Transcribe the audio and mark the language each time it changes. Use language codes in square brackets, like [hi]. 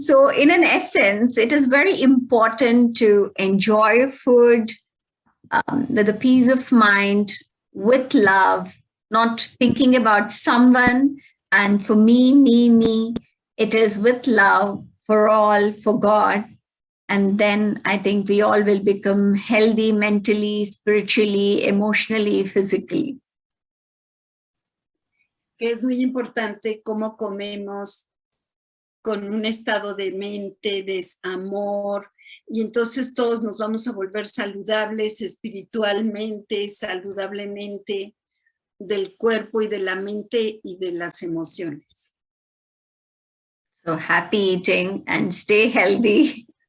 [en] So in an essence, it is very important to enjoy food with a peace of mind, with love, not thinking about someone. And for me, it is with love for all, for God. And then I think we all will become healthy mentally, spiritually, emotionally, physically. [es] Que es muy importante cómo comemos con un estado de mente, de amor, y entonces todos nos vamos a volver saludables espiritualmente, saludablemente, del cuerpo y de la mente y de las emociones. [en] So happy eating and stay healthy.